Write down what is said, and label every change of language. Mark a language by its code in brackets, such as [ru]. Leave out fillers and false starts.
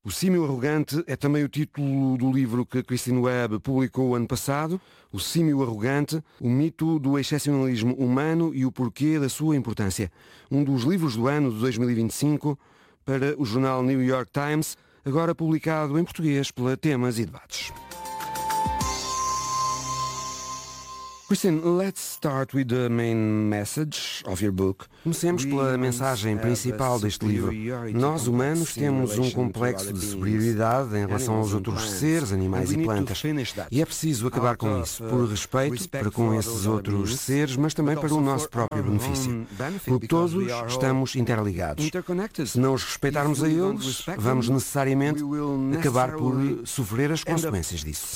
[pt] O Símio Arrogante é também o título do livro que Christine Webb publicou ano passado, O Símio Arrogante, o mito do excepcionalismo humano e o porquê da sua importância. Um dos livros do ano de 2025 para o jornal New York Times, agora publicado em português pela Temas e Debates. [en] Christine, let's start with the main message of your book. [pt] Comecemos pela mensagem principal deste livro. Nós, humanos, temos um complexo de superioridade em relação aos outros seres, animais e plantas. E é preciso acabar com isso, por respeito para com esses outros seres, mas também para o nosso próprio benefício. Porque todos estamos interligados. Se não os respeitarmos a eles, vamos necessariamente acabar por sofrer as consequências disso.